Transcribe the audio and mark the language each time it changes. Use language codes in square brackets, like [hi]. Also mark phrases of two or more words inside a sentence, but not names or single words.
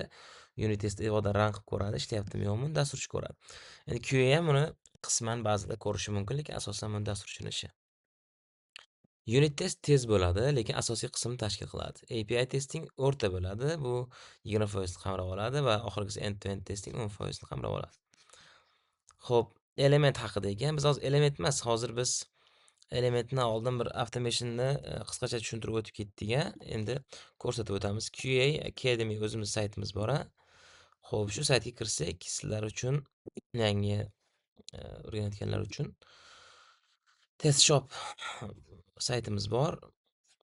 [en] Unit test [uz] ivodan run qilib ko'radi, ishlayaptimi yo'qmi, dasturchi ko'radi. Endi QA ham buni qisman ba'zida ko'rishi mumkin, lekin asosan bu dasturchining ishi. [en] Unit test [uz] tez bo'ladi, lekin asosiy qismni tashkil qiladi. [en] API testing [uz] o'rta bo'ladi, bu 20% ni qamrab oladi va oxirgisi [en] end-to-end testing [uz] 10% ni qamrab oladi. Xo'p, element haqida ekan. Biz hozir element emas, hozir biz elementni oldin bir automationni qisqacha tushuntirib o'tib ketdik-a. Endi ko'rsatib o'tamiz. QA Academy o'zimiz saytimiz bor. Xo'p, shu saytga kirsak, sizlar uchun yangi o'rganayotganlar uchun [en] test shop [uz] saytimiz bor.